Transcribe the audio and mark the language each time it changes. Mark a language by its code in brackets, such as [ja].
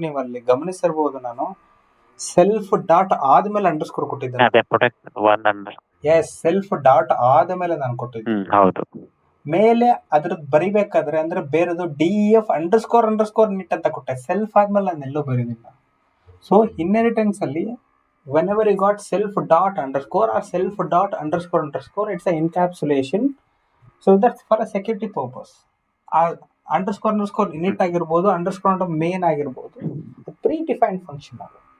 [kn] ನೀವು ಅಲ್ಲಿ ಗಮನಿಸಿರಬಹುದು, ನಾನು ಸೆಲ್ಫ್ ಡಾಟ್ ಆದ್ಮೇಲೆ ಅಂಡರ್ಸ್ಕೋರ್ ಕೊಟ್ಟಿದ್ದೆ. ಅದೇ protect one under. S, self dot ಆದ್ಮೇಲೆ ನಾನು ಕೊಟ್ಟಿದ್ದೆ. ಹೌದು. ಮೇಲೆ ಅದ್ರದ್ದು ಬರಿಬೇಕಾದ್ರೆ ಅಂದ್ರೆ ಬೇರೆದು DEF ಅಂಡರ್ಸ್ಕೋರ್ ನಿಟ್ ಅಂತ ಕೊಟ್ಟೆ. ಸೆಲ್ಫ್ ಆದ್ಮೇಲೆ ನಾನು ಎಲ್ಲೂ ಬರೀದಿಲ್ಲ. [en] So inheritance ಅಲ್ಲಿ whenever you got self dot underscore or self dot underscore, it's a encapsulation. So that's for a security purpose. [kn] Underscore init ಆಗಿರ್ಬೋದು, ಅಂಡರ್ಸ್ಕೋರ್ ಮೇನ್ ಆಗಿರ್ಬೋದು, ಪ್ರೀ ಡಿಫೈನ್ಡ್ ಫಂಕ್ಷನ್ ಅದು.